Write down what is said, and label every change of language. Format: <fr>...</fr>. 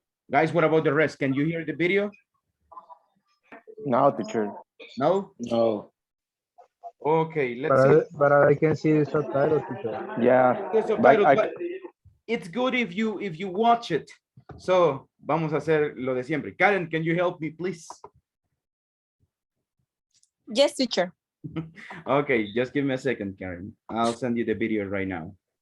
<en>Guys, what about the rest? Can you hear the video? No, teacher. No? No. Okay, let's see. But I can see the subtitles, teacher. Yeah, The subtitles, but it's good if you watch it.</en> <es>So, vamos a hacer lo de siempre.</es> <en>Karen, can you help me, please? Yes, teacher. Okay, just give me a second, Karen. I'll send you the video right now.</en>